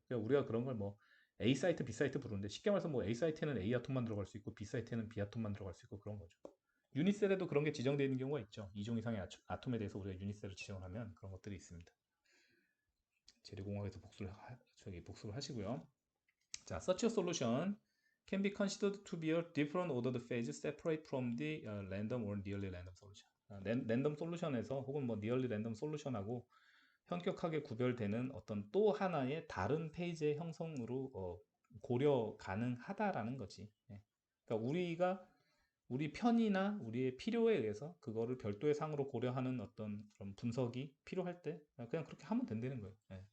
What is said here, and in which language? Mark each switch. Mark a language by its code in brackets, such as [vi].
[ko] 그러니까 우리가 그런 걸 뭐 A 사이트, B 사이트 부르는데 쉽게 말해서 뭐 A 사이트에는 A 아톰만 들어갈 수 있고 B 사이트에는 B 아톰만 들어갈 수 있고 그런 거죠. 유니셀에도 그런 게 지정되어 있는 경우가 있죠. 2종 이상의 아톰에 대해서 우리가 유니셀을 지정을 하면 그런 것들이 있습니다. 재료공학에서 복습을 하시고요. [en] 자, such a solution can be considered to be a different ordered phase separate from the random or nearly random solution. [ko] 랜덤 솔루션에서 혹은 뭐 [en] nearly random solution [ko] 하고 현격하게 구별되는 어떤 또 하나의 다른 페이지의 형성으로 고려 가능하다라는 거지. 예. 그러니까 우리 편이나 우리의 필요에 의해서 그거를 별도의 상으로 고려하는 어떤 그런 분석이 필요할 때 그냥 그렇게 하면 된다는 거예요. 예.